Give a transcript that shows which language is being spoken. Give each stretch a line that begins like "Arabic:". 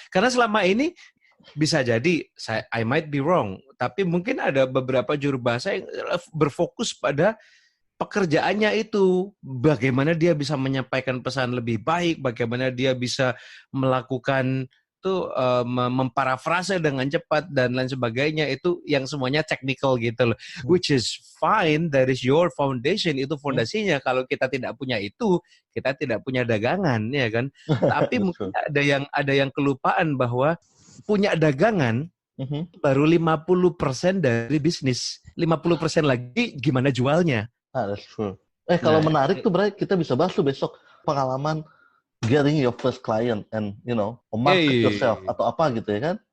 Indonesian: Karena selama ini bisa jadi
English: I might be wrong,
Indonesian: tapi mungkin ada beberapa juru bahasa yang berfokus pada pekerjaannya itu, bagaimana dia bisa menyampaikan pesan lebih baik, bagaimana dia bisa melakukan tuh memparafrase dengan cepat dan lain sebagainya, itu yang semuanya technical gitu loh.
English: Which is fine, that is your foundation,
Indonesian: itu fondasinya. Kalau kita tidak punya itu, kita tidak punya dagangan, ya kan? Tapi mungkin ada yang kelupaan bahwa punya dagangan baru 50% dari bisnis. 50% lagi gimana jualnya.
English: That's true.
Indonesian: Kalau menarik tuh, Bray, kita bisa bahas tuh besok pengalaman
English: getting your first client and, you know, market yourself
Indonesian: atau apa gitu ya kan?